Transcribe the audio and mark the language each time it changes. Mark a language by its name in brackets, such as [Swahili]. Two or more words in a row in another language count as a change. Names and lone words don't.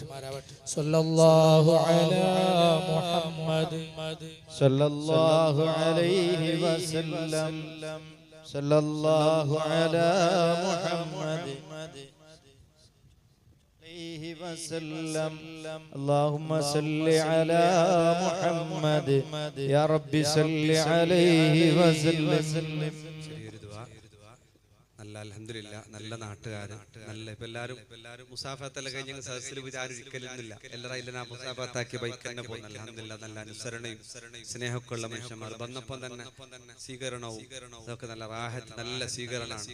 [Arabic] صلى الله على محمد صلى الله عليه وسلم صلى الله على محمد عليه وسلم. اللهم صل على محمد يا رب صل عليه وسلم. [Malayalam] നല്ല അൽഹംദുലില്ലാ, നല്ല നാട്ടുകാരൻ, നല്ല ഇപ്പൊ എല്ലാരും മുസാഫത്തെല്ലാം കഴിഞ്ഞ സദസ്സിൽ ആരും ഇരിക്കലൊന്നുമില്ല. എല്ലാവരും ആ മുസാഫത്താക്കി ബൈക്ക് തന്നെ പോകുന്നു. അൽഹംദുലില്ലാ, നല്ല അനുസരണയും സ്നേഹമൊക്കെ ഉള്ള മനുഷ്യന്മാർ വന്നപ്പം തന്നെ സ്വീകരണവും അതൊക്കെ നല്ല റാഹത്ത്, നല്ല സ്വീകരണമാണ്.